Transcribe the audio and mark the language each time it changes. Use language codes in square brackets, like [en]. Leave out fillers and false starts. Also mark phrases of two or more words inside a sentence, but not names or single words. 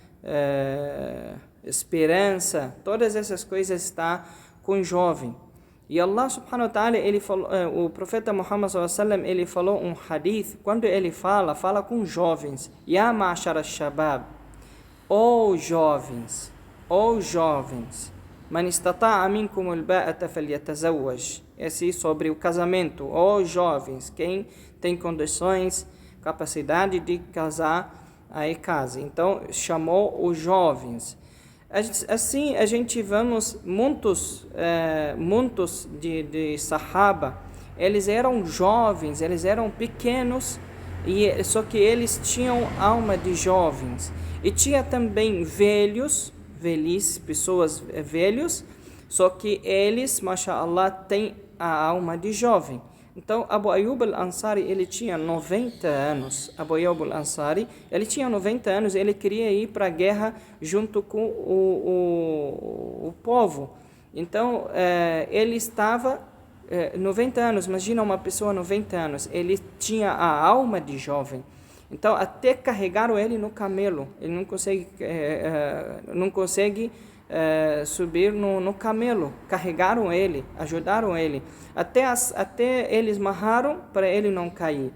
[pt] Esperança, todas essas coisas estão com o jovem. [ar] E الله سبحانه وتعالى, [pt] ele falou, o profeta Muhammad [ar] صلى الله عليه وسلم, [pt] ele falou um hadith, quando ele fala com jovens: [ar] يا معشر الشباب, [pt] ó jovens, [ar] من استطاع منكم الباءة فليتزوج. [pt] Esse sobre o casamento. Ó jovens, quem tem condições, capacidade de casar, aí casa. Então chamou os jovens. Assim a gente vemos muitos de Sahaba, eles eram jovens, eles eram pequenos, só que eles tinham alma de jovens. E tinha também velhices, pessoas velhos, só que eles, mashallah, têm a alma de jovem. Então, Abu Ayyub al-Ansari, ele tinha 90 anos. Abu Ayyub al-Ansari, ele tinha 90 anos, ele queria ir para a guerra junto com o povo. Então, ele estava 90 anos, imagina uma pessoa 90 anos, ele tinha a alma de jovem. Então, até carregaram ele no camelo, ele não consegue subir no camelo, carregaram ele, ajudaram ele, até eles amarraram para ele não cair.